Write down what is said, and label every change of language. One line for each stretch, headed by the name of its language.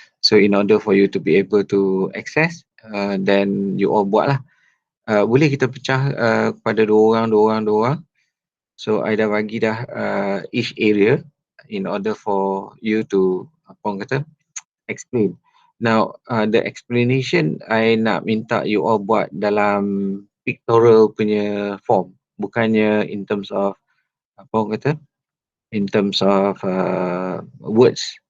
English: So in order for you to be able to access, then you all
Malay: buat lah. Boleh kita pecah kepada 2 orang.
English: So I
Malay: dah bagi dah
English: each area in order for you to explain. Now the explanation I
Malay: nak minta
English: you all
Malay: buat dalam
English: pictorial punya form,
Malay: bukannya
English: in terms of in terms of words.